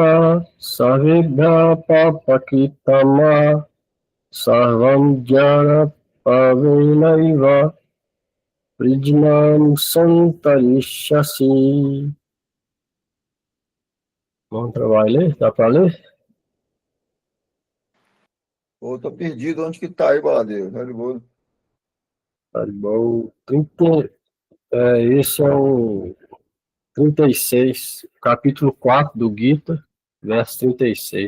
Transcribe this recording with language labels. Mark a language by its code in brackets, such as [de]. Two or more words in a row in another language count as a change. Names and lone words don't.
[sa] सर्वेभ्यः पापकृत्तमः सर्वं ज्ञानप्लवेनैव वृजिनं सन्तरिष्यसि. [pt] Mantra vai ler? Dá para ler? Ô, tô perdido. Onde que tá aí, Baladeiro? Tá bom. Esse é o 36, capítulo 4 do Gita, verso 36.